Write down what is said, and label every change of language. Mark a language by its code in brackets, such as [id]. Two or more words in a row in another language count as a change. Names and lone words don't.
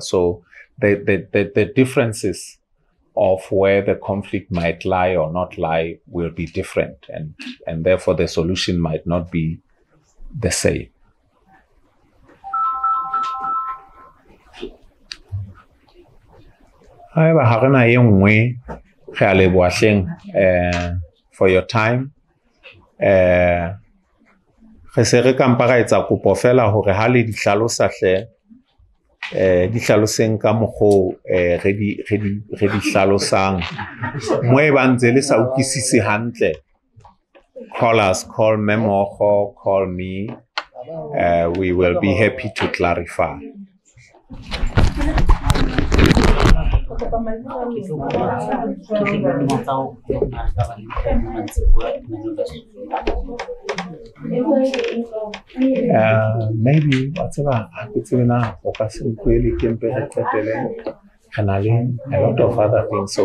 [en] So the differences of where the conflict might lie or not lie will be different, and therefore the solution might not be the same. [st] However, harena ye nngwe re a leboha hleng [en] for your time. [st] Re se re ka mpa ra etsa kopo fela hore ha le di hlalosa hle di hlaloseng ka mokgo re di hlalosang mo e ba ntse le sa utlwisise hantle. [en] Call us, call Memogo, call me. We will be happy to clarify. Maybe whatever happens now, a lot of other things.